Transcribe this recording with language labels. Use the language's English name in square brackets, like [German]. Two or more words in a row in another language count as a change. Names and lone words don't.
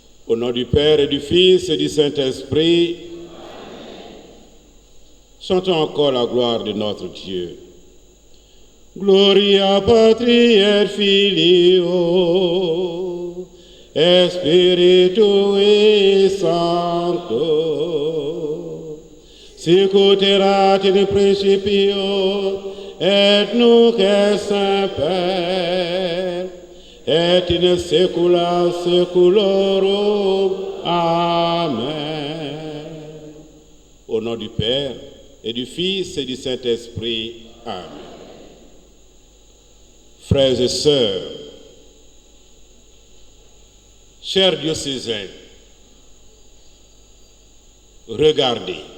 [French] Au nom du Père et du Fils et du Saint-Esprit, chantons encore la gloire de notre Dieu. [Latin] Gloria Patri et Filio, Spiritui Sancto, sicut erat in principio, et nunc et semper, et in saecula saeculorum. Amen. [French] Au nom du Père et du Fils et du Saint-Esprit. Amen. Frères et sœurs, chers diocésains, regardez.